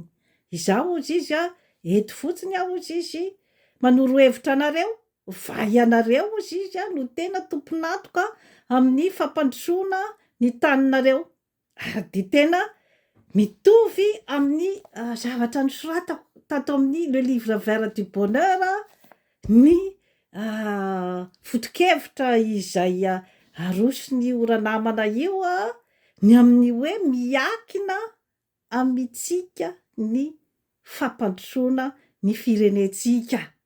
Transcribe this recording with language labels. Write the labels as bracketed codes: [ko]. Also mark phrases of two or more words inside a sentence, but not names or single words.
[mg] Izao ozy izy eto fotsiny ozy izy manoro hevitra anareo, vai anareo ozy izy no tena tomponatoka amin'ny fampandrosoana ny taninareo. De tena mitovy amin'ny zavatra nosoratako tato amin'ny le livre vert du bonheur ny foto-kevitra izay arosony oranamana io ny amin'ny hoe miakina amitsika ny fampandrosoana ny firenetsika.